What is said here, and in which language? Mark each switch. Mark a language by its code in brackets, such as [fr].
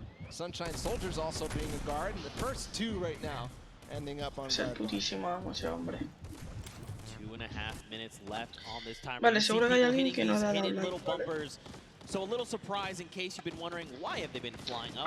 [en] Sunshine Soldiers also being a guard, and the first two right now ending up on [es] es el putísimo amo ese hombre. [en] 2.5 minutes left on this timer. [es] Vale, seguro que hay alguien que no da la like. [en] So a little surprise in case you've been wondering why have they been flying up.